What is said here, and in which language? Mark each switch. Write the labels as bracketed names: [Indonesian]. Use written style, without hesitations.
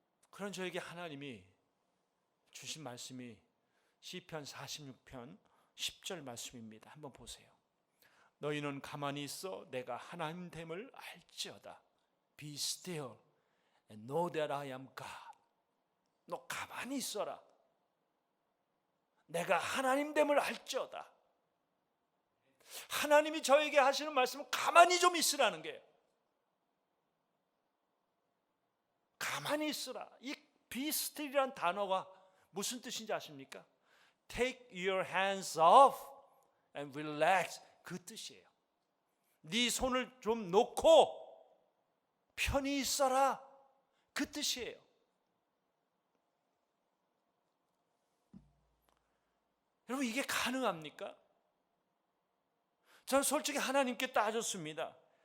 [Korean] 그런 저에게 하나님이 주신 말씀이 시편 46편 10절 말씀입니다. 한번 보세요. 너희는 가만히 있어 내가 하나님 됨을 알지어다. [English] Be still and know that I am God. [Korean] 너 가만히 있어라. 내가 하나님 됨을 알지어다. 하나님이 저에게 하시는 말씀은 가만히 좀 있으라는 거예요. 가만히 있으라. 이 [English] be still [Korean] 이란 단어가 무슨 뜻인지 아십니까? [English] Take your hands off and relax. [Korean] 그 뜻이에요. 네 손을 좀 놓고 편히 있어라. 그 뜻이에요. 여러분 이게 가능합니까? 저는 솔직히 하나님께 따졌습니다.